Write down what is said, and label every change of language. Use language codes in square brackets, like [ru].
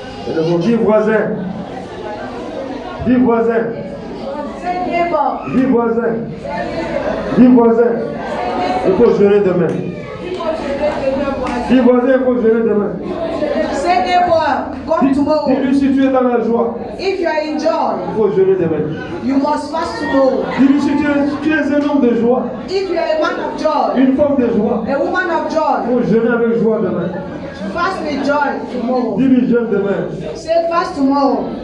[fr] Élevons. Dis voisin. Dis voisin. Dis voisin. Dis voisin. Il faut jeûner demain. Dis voisin, il faut jeûner demain. [en] Say neighbor, come tomorrow. [fr] Dis-lui si tu es dans la joie. [en] If you are in joy, [fr] Il faut jeûner demain. [en] you must fast tomorrow. [fr] Dis-lui si tu es un homme de joie. [en] If you are a man of joy, [fr] Une femme de joie. [en] a woman of [fr] Il [en] joy, [fr] faut jeûner avec joie demain. [en] fast with joy tomorrow. [fr] Dis-lui jeûne demain. [en] Say fast tomorrow.